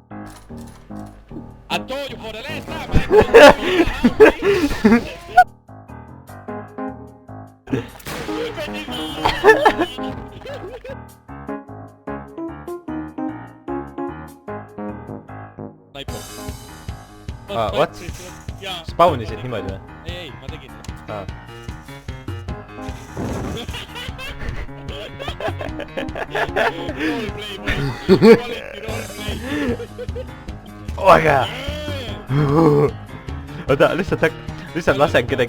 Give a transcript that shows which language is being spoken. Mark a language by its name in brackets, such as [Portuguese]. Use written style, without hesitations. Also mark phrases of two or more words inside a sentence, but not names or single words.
[English] I told you for the last time, What? [Estonian] Spawnisid niimoodi või? Ei, ma tegin Oega! Oota, lihtsalt lasen kedagi...